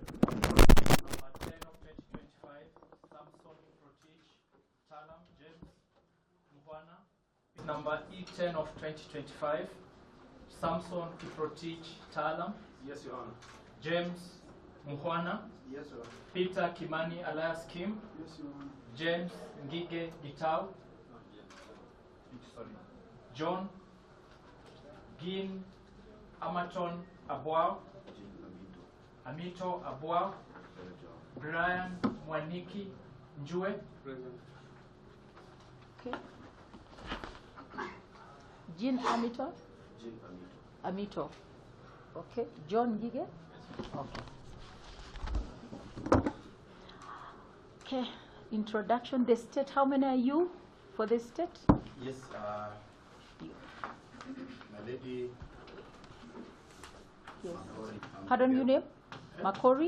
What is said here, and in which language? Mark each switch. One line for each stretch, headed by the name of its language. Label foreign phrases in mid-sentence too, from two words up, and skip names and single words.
English: Number 10 of 2025, Samson Protich, Talam, James Muhwana. Number E10 of 2025, Samson Kiprotich Talam. Yes, Your Honor. James Muhwana. Yes, Your Honor. Peter Kimani alias Kim. Yes, Your Honor. James Ngige Gitau. Sorry. John Gin Amaton Abwao. Amito Abwao. Brian Mwaniki Njue. Present. Okay. Jean Amito. Jean Amito. Amito. Okay. John Gige. Okay. Okay. Introduction. The state. How many are you for the state? Yes, my lady. Yes. Makori. Pardon your name? Makori?